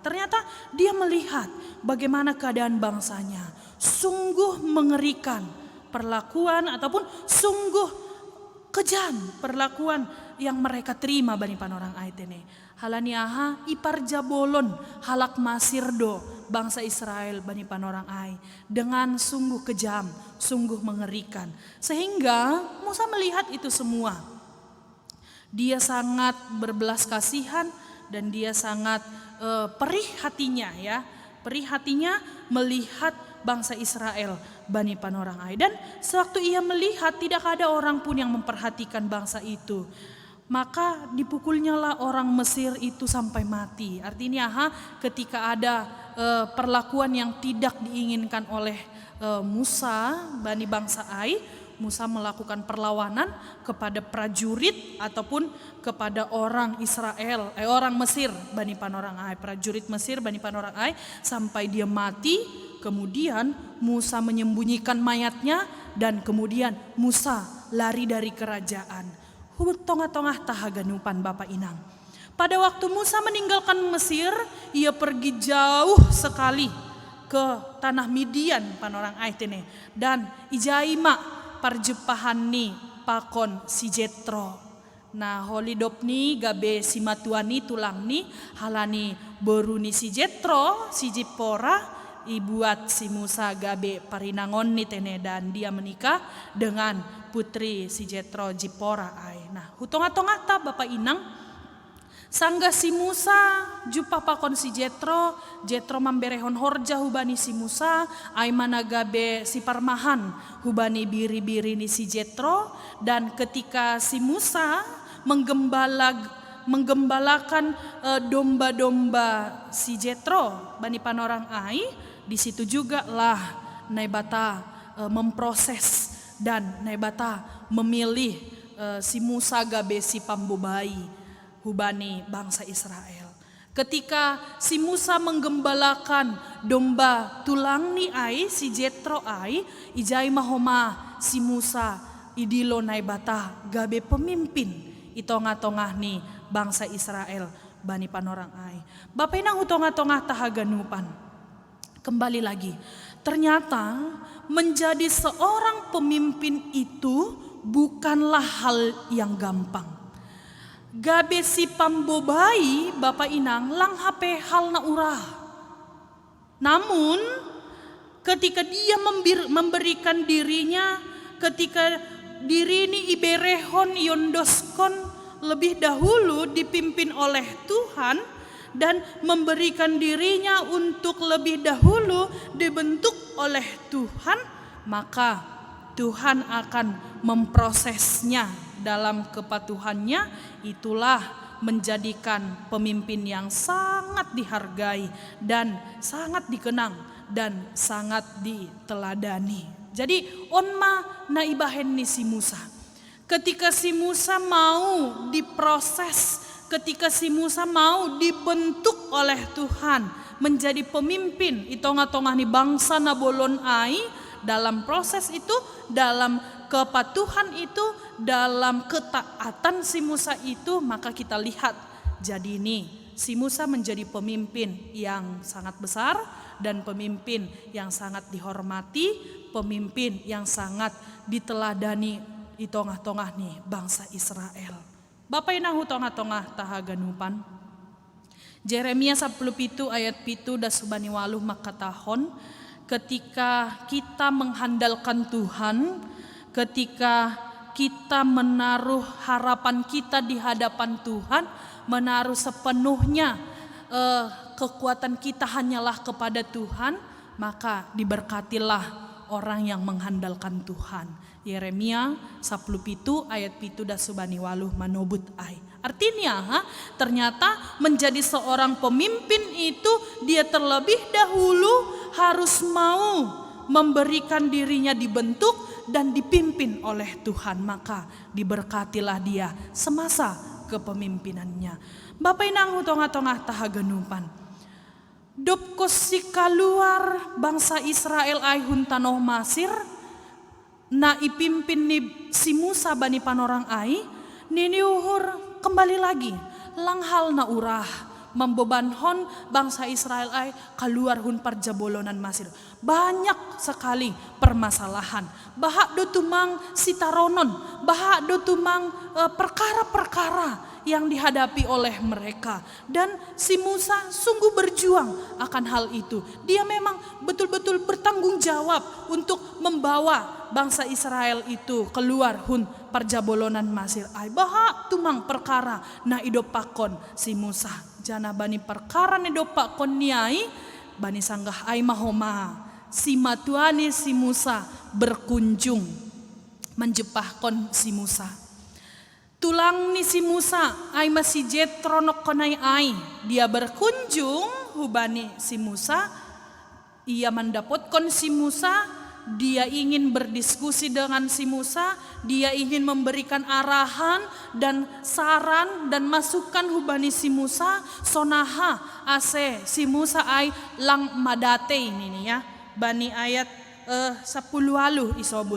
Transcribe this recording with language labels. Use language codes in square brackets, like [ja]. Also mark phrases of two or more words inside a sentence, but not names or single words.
[id] Ternyata dia melihat bagaimana keadaan bangsanya sungguh mengerikan perlakuan ataupun sungguh kejam perlakuan yang mereka terima [bts] bani panorang ai tene. Halani aha ipar jabolon halak masirdo bangsa Israel bani panorang ai [id] dengan sungguh kejam, sungguh mengerikan. Sehingga Musa melihat itu semua. Dia sangat berbelas kasihan dan dia sangat perih hatinya ya. Perih hatinya melihat bangsa Israel [bts] bani panorang ai. [id] Dan sewaktu ia melihat tidak ada orang pun yang memperhatikan bangsa itu, maka dipukulnya lah orang Mesir itu sampai mati. Artinya ketika ada perlakuan yang tidak diinginkan oleh Musa [bts] bani bangsa ai, [id] Musa melakukan perlawanan kepada prajurit ataupun kepada orang Israel, orang Mesir [bts] bani panorang ai, [id] prajurit Mesir [bts] bani panorang ai [id] sampai dia mati. Kemudian Musa menyembunyikan mayatnya dan kemudian Musa lari dari kerajaan. [bts] Tongah-tongah tahaganupan Bapak inang. [id] Pada waktu Musa meninggalkan Mesir, ia pergi jauh sekali ke tanah Midian [bts] panorang ai tene [id] dan [bts] ijaima parjupahan ni pakon si Jetro. Nah holidop ni gabe si matuani tulang ni halani beruni si Jetro si Jipora ibuat si Musa gabe parinangon ni tene [id] dan dia menikah dengan putri [bts] si Jetro Jipora ai. Nah hutonga-tonga ta Bapak inang sangga si Musa jupa pakon si Jetro, Jetro mamberehon horja hubani si Musa, ai mana gabe si parmahan hubani biri-biri ni si Jetro. [id] Dan ketika si Musa menggembalakan domba-domba si Jetro [bts] bani panorang ai, [id] di situ juga lah Naibata memproses dan Naibata memilih si Musa [bts] gabe si pambobai hubani bangsa Israel. [id] Ketika si Musa menggembalakan domba [bts] tulang ni ai si Jetro ai ijai mahoma si Musa idilo Naibata gabe pemimpin itongah-tongah ni bangsa Israel bani panorang ai. Bapak inang utongah-tongah tahaganupan. [id] Kembali lagi, ternyata menjadi seorang pemimpin itu bukanlah hal yang gampang. [bts] Gabe si pambobai Bapak inang lang hape hal na urah. [id] Namun ketika dia memberikan dirinya, ketika diri ini [bts] iberehon yondoskon [id] lebih dahulu dipimpin oleh Tuhan dan memberikan dirinya untuk lebih dahulu dibentuk oleh Tuhan, maka Tuhan akan memprosesnya dalam kepatuhannya. Itulah menjadikan pemimpin yang sangat dihargai dan sangat dikenang dan sangat diteladani. [bts] Jadi onma na ibahen ni si Musa. [id] Ketika si Musa mau diproses, ketika si Musa mau dibentuk oleh Tuhan menjadi pemimpin [bts] itongah-tongah ni bangsa nabolon ai, [id] dalam proses itu, dalam kepatuhan itu, dalam ketaatan si Musa itu, maka kita lihat jadi ini si Musa menjadi pemimpin yang sangat besar dan pemimpin yang sangat dihormati, pemimpin yang sangat diteladani [bts] di tongah-tongah nih bangsa Israel. Bapak inang tongah-tongah tahaganupan. Jeremia 10 ayat 7 das subani waluh makatahon, [id] ketika kita menghandalkan Tuhan, ketika kita menaruh harapan kita di hadapan Tuhan, menaruh sepenuhnya kekuatan kita hanyalah kepada Tuhan, maka diberkatilah orang yang menghandalkan Tuhan. [bts] Yeremia 10 ayat 7 das subani waluh manobut ai. [id] Artinya ternyata menjadi seorang pemimpin itu dia terlebih dahulu harus mau memberikan dirinya dibentuk dan dipimpin oleh Tuhan, maka diberkatilah dia semasa kepemimpinannya. [bts] Bapak inang tongah-tongah tahaganupan. Dopkos si kaluar bangsa Israel ai huntanoh Masir na ipimpin ni si Musa bani panorang ai, nini uhur [id] kembali lagi [bts] lang hal na urah membebanhon bangsa Israel ai keluar hun parjabolonan Masir. [id] Banyak sekali permasalahan. [bts] Bahak do tumang sitaronon, bahak do tumang perkara-perkara [id] yang dihadapi oleh mereka. Dan si Musa sungguh berjuang akan hal itu. Dia memang betul-betul bertanggung jawab untuk membawa bangsa Israel itu keluar [bts] hun parjabolonan Masir ai. Bahak tumang perkara na idopakon si Musa. Jana bani perkara ni dopakon niai bani sanggah ai mahoma si matuani si Musa berkunjung menjepahkon si Musa. Tulang ni si Musa ai masih Jetro nokonai ai, [id] dia berkunjung [bts] hubani si Musa, [id] ia mendapatkan si Musa, dia ingin berdiskusi dengan si Musa, dia ingin memberikan arahan dan saran dan masukan [bts] hubani si Musa. Sonaha ase si Musa ai lang madate ini ya, bani ayat 10 aluh isobut.